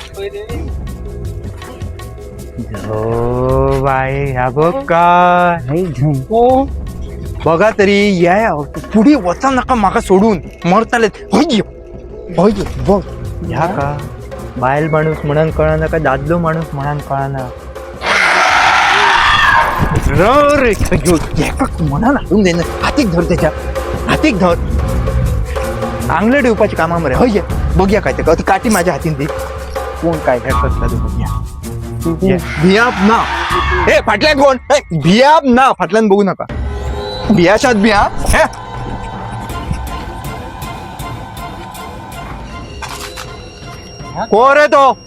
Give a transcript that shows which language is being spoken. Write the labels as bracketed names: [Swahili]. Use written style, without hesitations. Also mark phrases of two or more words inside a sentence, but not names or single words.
[Konkani] हो बाई ह्या बघ काय बघा तरी या पुढे वचा नका माका सोडून मरताले. बघ ह्या का बायल माणूस म्हणून कळना का दादलो माणूस म्हणून कळना. म्हणा लागून दे ना. हातीक धर त्याच्या हातीक धर. आंगले ठेवपाची कामा मरे. हय बघूया काय ते ती काठी माझ्या हातीन दे. कोण काय करता ते बघूया. भियाप ना हे फाटल्यान कोण भियाप ना फाटल्यान बघू नका. भियाशात भिया हे कोण रे तो.